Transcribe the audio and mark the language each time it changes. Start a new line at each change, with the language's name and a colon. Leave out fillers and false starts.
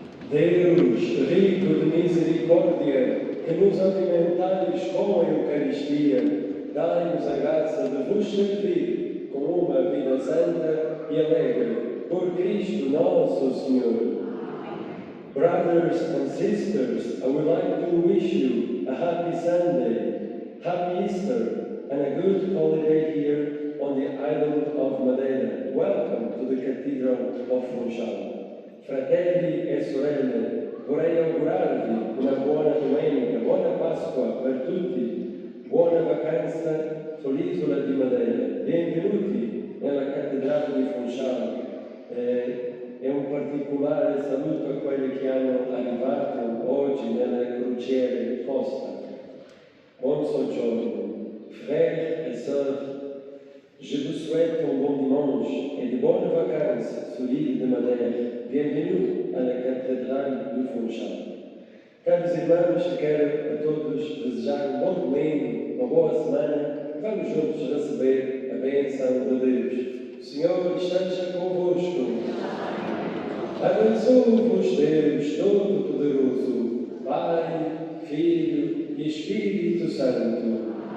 Portuguese: Deus, rico de misericórdia, que nos alimentais com a Eucaristia, dai-nos a graça de vos servir com uma vida santa e alegre, por Cristo nosso Senhor.
English: Brothers and sisters, I would like to wish you a happy Sunday, happy Easter, and a good holiday here on the island of Madeira. Welcome to the Cathedral of Funchal.
Italian: Fratelli e sorelle, vorrei augurarvi una buona domenica, buona Pasqua per tutti, buona vacanza sull'isola di Madeira. Benvenuti nella Cattedrale di Funchal. E un particolare saluto a quelli che hanno arrivato oggi nelle crociere Costa. Buon soggiorno,
French: frères et sœurs. Je vous souhaite un bon dimanche et de bonnes vacances sur l'île de Madeira. Bienvenue à la Cathédrale de Funchal.
Portuguese: Caros irmãos, quero a todos desejar um bom domingo, uma boa semana. Vamos juntos receber a bênção de Deus. O Senhor esteja convosco. Abençoe-vos Deus Todo-Poderoso, Pai, Filho e Espírito Santo.